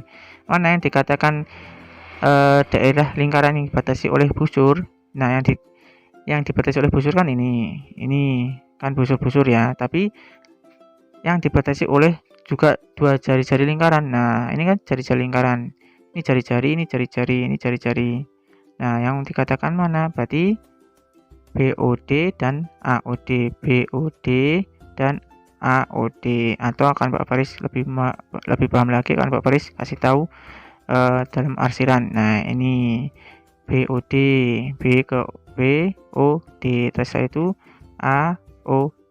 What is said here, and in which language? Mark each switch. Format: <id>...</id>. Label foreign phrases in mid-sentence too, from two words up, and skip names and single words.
<id>Mana yang dikatakan daerah lingkaran yang dibatasi oleh busur? Nah, yang dibatasi oleh busur kan ini kan busur-busur ya, tapi yang dibatasi oleh juga dua jari-jari lingkaran. Nah, ini kan jari-jari lingkaran, ini jari-jari, ini jari-jari, ini jari-jari. Nah, yang dikatakan mana? Berarti BOD dan AOD, BOD dan AOD. Atau akan Pak Faris lebih paham lagi, akan Pak Faris kasih tahu dalam arsiran. Nah, ini BOD, B ke BOD, terus itu AOD.</id>